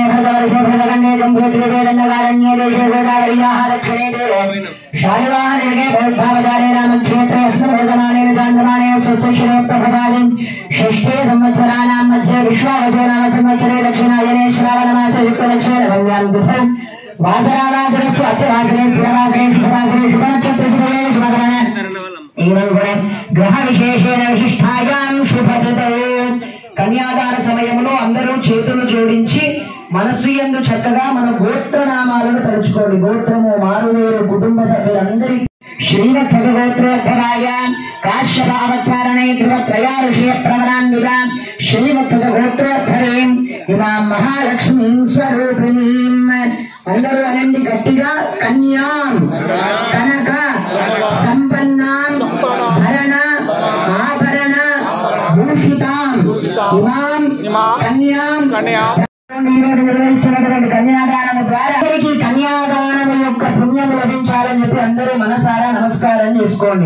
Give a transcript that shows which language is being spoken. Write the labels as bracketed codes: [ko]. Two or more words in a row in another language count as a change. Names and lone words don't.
[sa] भरतवर्षे भरतखण्डे जम्बूद्वीपे दण्डकारण्ये देशे गोदावर्याः दक्षिणे देवे शालिवाहनयुगे बौद्धावतारे रामक्षेत्रे अस्मिन् वर्तमानेन चान्द्रमाणे स्वस्तिक्षरे प्रभवादि षष्ठे संवत्सराणां मध्ये विश्वावसो नाम संवत्सरे दक्षिणायने श्रावणमासे शुक्लपक्षे नवम्यां तिथौ वासरावासरस्तु अत्यवासरे स्थिरवासरे शुभवासरे शुभनक्षत्रशुभये शुभकरणे एवं ग्रह विशेषेण विशिष्टायां शुभतिथौ। [te] కన్యాదాన సమయంలో అందరూ చేతులు జోడించి మనస్సు యందు చక్కగా మన గోత్రనామాలను తలుచుకోండి। గోత్రము మారువేరు [sa] श्रीवत्सगोत्रोद्भवाय काश्यपावत्सारणे ध्रुवत्रयाऋषिय प्रवरान्विता श्रीवत्सगोत्रोद्भवीं इमां महालक्ष्मीं स्वरूपिणीम् [te] అందరూ అనండి గట్టిగా [sa] కన్యాం కనక సంపన్నాం భరణ ఆభరణ భూషితాం ఇమాం కన్యాం [te] ఈరోజు నిర్వహిస్తున్నటువంటి కన్యాదానము ద్వారా అందరికీ కన్యాదానము యొక్క పుణ్యం లభించాలని చెప్పి అందరూ మనసారా నమస్కారం చేసుకోండి.